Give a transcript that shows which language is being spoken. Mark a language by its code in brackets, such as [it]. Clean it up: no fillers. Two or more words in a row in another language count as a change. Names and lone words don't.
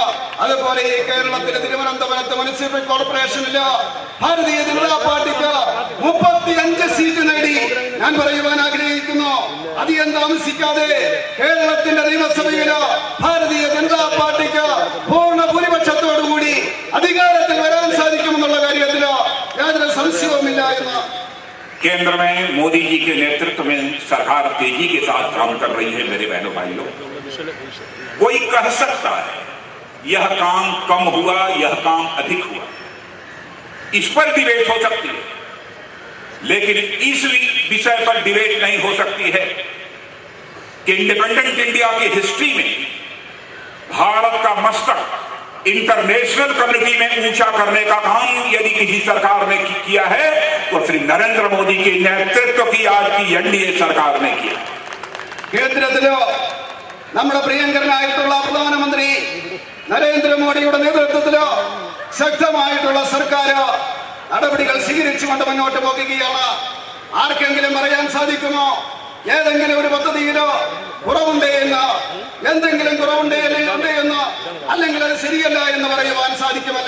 [ml] അതുപോലെ ഈ കേരളത്തിലെ തിരുവനന്തപുരത്ത് മുനിസിപ്പൽ കോർപ്പറേഷനില് ഭാരതീയ ജനതാ പാർട്ടിക്ക് 35 സീറ്റ് നേടി. ഞാൻ പറയുവാൻ ആഗ്രഹിക്കുന്നു, അധികം താമസിക്കാതെ കേരളത്തിന്റെ നിയമസഭയില് ഭാരതീയ ജനതാ പാർട്ടിക്ക് പൂർണ്ണ ഭൂരിപക്ഷത്തോടുകൂടി അധികാരത്തിൽ വരാൻ സാധിക്കുമെന്നുള്ള കാര്യത്തില് യാതൊരു സംശയവുമില്ല എന്ന്. [hi] केंद्र में मोदी जी के नेतृत्व में सरकार तेजी के साथ काम कर रही है। मेरे बहनों भाइयों, कोई कह सकता है यह काम कम हुआ, यह काम अधिक हुआ, इस पर डिबेट हो सकती है, लेकिन इस विषय पर डिबेट नहीं हो सकती है कि [en] Independent India [hi] की हिस्ट्री में भारत का मस्तक [en] international community [hi] में ऊंचा करने का काम यदि किसी सरकार ने किया है तो श्री नरेंद्र मोदी के नेतृत्व की आज की एनडीए सरकार ने किया। [ml] കേന്ദ്രത്തിലോ നമ്മുടെ പ്രിയങ്കരനായിട്ടുള്ള പ്രധാനമന്ത്രി നരേന്ദ്രമോദിയുടെ നേതൃത്വത്തിലോ ശക്തമായിട്ടുള്ള സർക്കാർ നടപടികൾ സ്വീകരിച്ചുകൊണ്ട് മുന്നോട്ട് പോകുകയാണ്. ആർക്കെങ്കിലും പറയാൻ സാധിക്കുമോ ഏതെങ്കിലും ഒരു പദ്ധതിയിലോ കുറവുണ്ടേ എന്ന്, എന്തെങ്കിലും കുറവുണ്ടേ എന്ന്, അല്ലെങ്കിൽ അത് ശരിയല്ല എന്ന് പറയുവാൻ സാധിക്കുമല്ല.